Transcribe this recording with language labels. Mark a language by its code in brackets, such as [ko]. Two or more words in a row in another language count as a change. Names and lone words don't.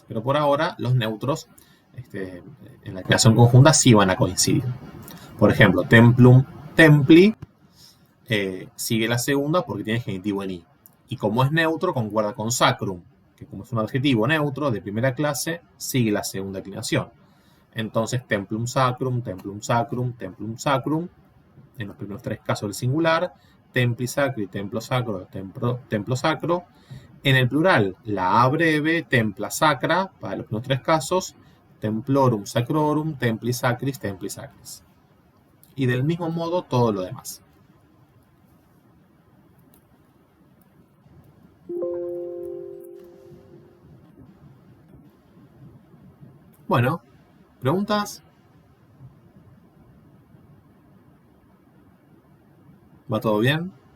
[es] Pero por ahora, los neutros en la declinación conjunta sí van a coincidir. Por ejemplo, [la] templum, templi, [es] sigue la segunda porque tiene genitivo en I. Y como es neutro, concuerda con sacrum, que como es un adjetivo neutro de primera clase, sigue la segunda declinación. Entonces, [la] templum sacrum, templum sacrum, templum sacrum, [es] en los primeros tres casos del singular, [la] templi sacri, templo sacro, templo sacro. [es] En el plural, la A breve, [la] templa sacra, [es] para los primeros tres casos, [la] templorum sacrorum, templi sacris, templi sacris. [es] Y del mismo modo todo lo demás. Bueno, ¿preguntas? ¿Va todo bien?